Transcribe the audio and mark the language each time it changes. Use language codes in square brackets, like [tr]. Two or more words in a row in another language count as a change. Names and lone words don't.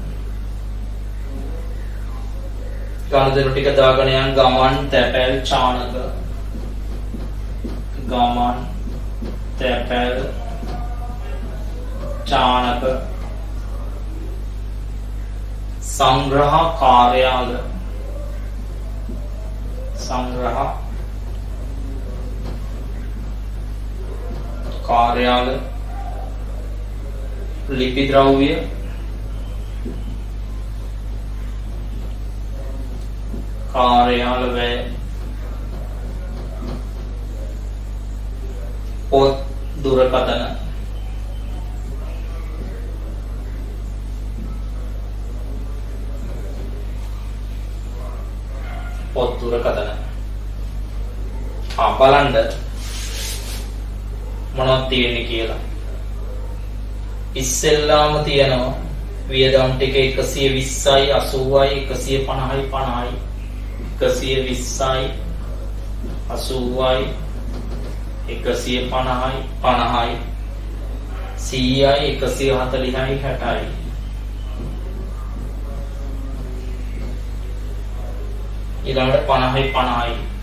[si] ගණදෙනු ටික දාගෙන යන ගමන් තැපැල් චානක ගමන් තැපැල් චානක සංග්‍රහ කාර්යාල සංග්‍රහ කාර්යාල ලිපි ද්‍රව්‍ය කාර්යාල ව්‍යය පොත දුරකථන පොත දුරකථන බලන්න මොනවද තියෙන්නේ කියලා. ඉස්සෙල්ලාම තියෙනවා වියදම් ටික 120යි 80යි 150යි 50යි 120යි 80යි 150යි 50යි 100යි 140යි 60යි ඊළඟට 50යි 50යි.